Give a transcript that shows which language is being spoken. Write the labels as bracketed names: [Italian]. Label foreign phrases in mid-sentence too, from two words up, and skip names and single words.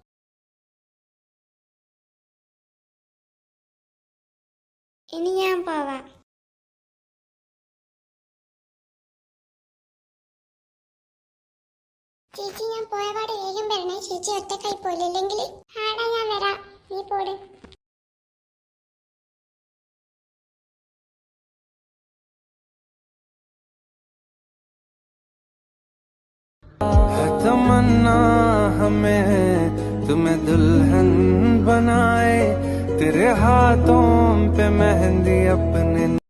[Malayalam] ഇനി ഞാൻ പോവാം. ചേച്ചി, ഞാൻ പോയപാട് വേഗം വരണേ. ചേച്ചി ഒറ്റക്കായി പോയില്ലെങ്കിൽ. ആടാ, ഞാൻ വരാം, നീ പോട്. [Hindi] तमन्ना हमें तुम्हें दुल्हन बनाए, तेरे हाथों पे मेहंदी अपने